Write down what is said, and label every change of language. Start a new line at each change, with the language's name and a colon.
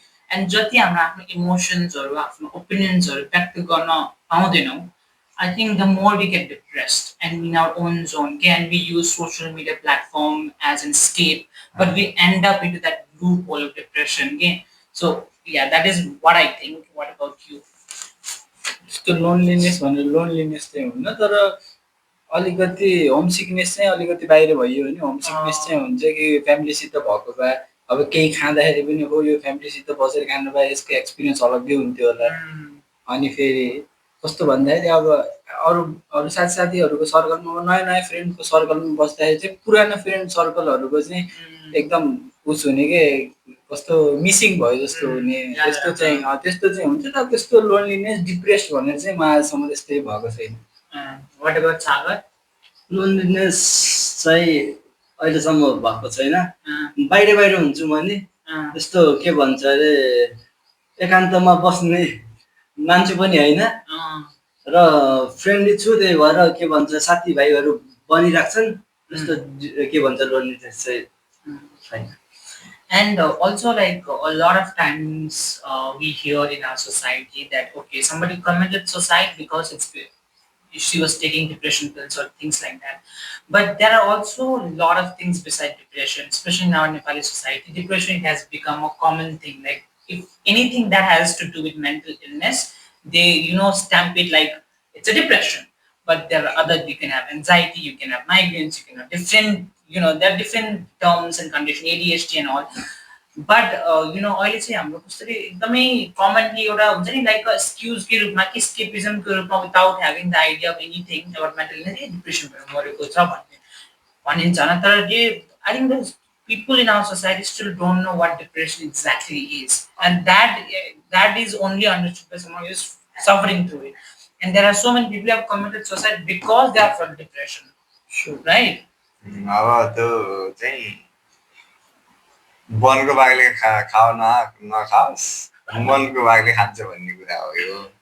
Nepali: And jati hamra आफ्नो emotions haru, आफ्नो opinions haru व्यक्त गर्न पाउँदैनौ,
English: I think the more we get depressed and in our own zone, can we use social media platform as an escape, but we end up into that loophole of depression again. So yeah, that is what I think. What about you?
Nepali: त्यस्तो loneliness भनेर loneliness चाहिँ हुन्न, तर अलिकति home sickness चाहिँ अलिकति बाहिर भइयो भने होम सिकनेस चाहिँ हुन्छ कि फ्यामिलीसित भएको भए अब केही खाँदाखेरि पनि हो यो फ्यामिलीसित बसेर खानु भए यसको एक्सपिरियन्स अलग्गै हुन्थ्यो होला। अनि फेरि कस्तो भन्दाखेरि अब अरू अरू साथीहरूको सर्कलमा नयाँ नयाँ फ्रेन्डको सर्कलमा बस्दाखेरि चाहिँ पुरानो फ्रेन्ड सर्कलहरूको चाहिँ एकदम उस हुने के कस्तो मिसिङ भयो जस्तो हुने त्यस्तो चाहिँ हुन्छ। तर त्यस्तो लोनलिनेस डिप्रेस्ड भनेर चाहिँ म आजसम्म त्यस्तै भएको छैन।
English: What about Sagar?
Nepali: लोनलिनेस चाहिँ अहिलेसम्म भएको छैन। बाहिर बाहिर हुन्छु म नि, त्यस्तो के भन्छ अरे एकान्तमा बस्ने मान्छे पनि होइन र फ्रेन्डली छु, त्यही भएर के भन्छ साथीभाइहरू बनिराख्छन्, त्यस्तो के भन्छ लोनलिनेस चाहिँ छैन।
English: And also, like a lot of times, we hear in our society that okay, somebody committed suicide because she was taking depression pills or things like that. But there are also a lot of things beside depression, especially now in Nepali society. Depression has become a common thing. Like if anything that has to do with mental illness, they stamp it like it's a depression. But there are other, you can have anxiety, you can have migraines, you can have different, there are different terms and condition, ADHD and all.
Nepali: But अहिले चाहिँ हाम्रो कसरी एकदमै commonly एउटा हुन्छ नि like एक्सक्युजकै रूपमा कि स्केपिजमको रूपमा
English: without having the idea of anything about mental illness
Nepali: depression भएर मरेको छ भनिन्छ होइन।
English: तर I think the people in our society still don't know what depression exactly is, and that is only understood by someone who is suffering through it. And there are so many people who have committed suicide because they have felt depression. Sure. Right?
Nepali: अब त्यो चाहिँ वनको बाघले खाओ नखाओस्, मनको बाघले खान्छ भन्ने कुरा हो यो।